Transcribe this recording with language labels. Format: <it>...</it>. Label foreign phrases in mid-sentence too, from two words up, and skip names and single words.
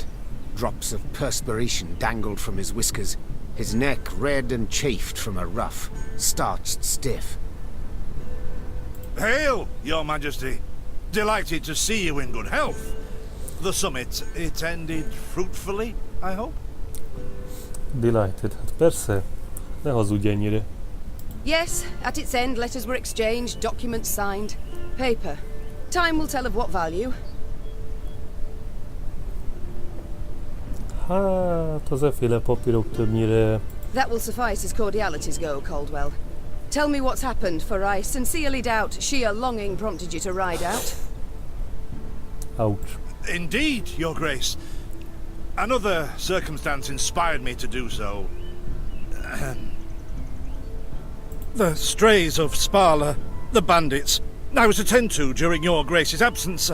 <en>Drops of perspiration dangled from his whiskers, his neck red and chafed from a ruff, starched stiff. Hail, Your Majesty! Delighted to see you in good health. The summit, it ended fruitfully, I hope? Delighted.</en> <hu>Hát persze, ne hazudj ennyire.</hu> <en>Yes, at its end letters were exchanged, documents signed. Paper. Time will tell of what value.</en> <hu>Hát, az efféle papírok többnyire...</hu> <en>That will suffice as cordialities go, Caldwell. Tell me what's happened, for I sincerely doubt sheer longing prompted you to ride out. Ouch. Indeed, Your Grace. Another circumstance inspired me to do so. The strays of Sparla, the bandits, I was to tend to during Your Grace's absence.</en>